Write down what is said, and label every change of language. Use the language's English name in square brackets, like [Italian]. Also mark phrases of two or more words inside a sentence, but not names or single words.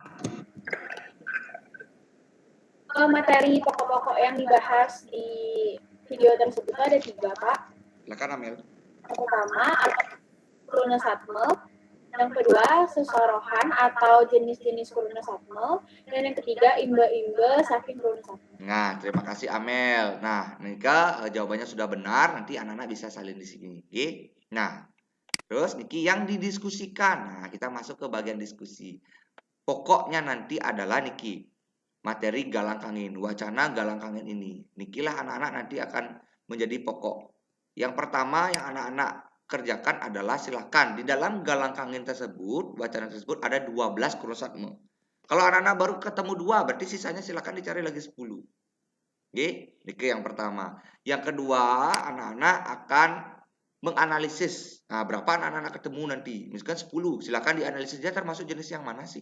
[Indonesian] Materi pokok-pokok yang dibahas di video tersebut ada 3, Pak. Silakan Amel. Yang pertama, kronosatme. Yang kedua, sesorohan atau jenis-jenis kronosatme. Dan yang ketiga, [Balinese] imbe-imbe saking kronosatme. [Indonesian] Nah, terima kasih Amel. Nah, Nika jawabannya sudah benar. Nanti anak-anak bisa salin di sini. Oke. Nah, terus Niki yang didiskusikan. Nah, kita masuk ke bagian diskusi. Pokoknya nanti adalah Niki materi galang kangin, wacana galang kangin ini. Nikilah anak-anak nanti akan menjadi pokok. Yang pertama yang anak-anak kerjakan adalah silakan di dalam galang kangin tersebut, wacana tersebut ada 12 kronosatme. Kalau anak-anak baru ketemu 2, berarti sisanya silakan dicari lagi 10. Oke, Niki yang pertama. Yang kedua, anak-anak akan menganalisis. Nah, berapa anak-anak ketemu nanti? Misalkan 10, silakan dianalisis dia termasuk jenis yang mana sih?